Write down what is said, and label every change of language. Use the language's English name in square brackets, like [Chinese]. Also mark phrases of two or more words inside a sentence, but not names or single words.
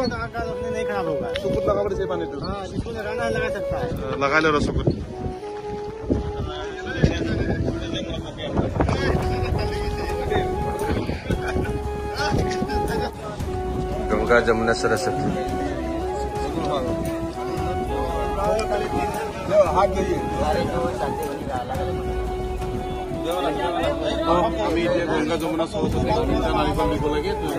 [Hindi] नहीं खराब होगा सुकुट लगा पड़े पानी तू हाँ जिसको लगाना लगा सकता है लगा ले सुकुट गंगा जमुना सरस्वती [Assamese] আমি এতিয়া গংগা যমুনা সরস্বতী তিনটা নাৰিকল দিব লাগে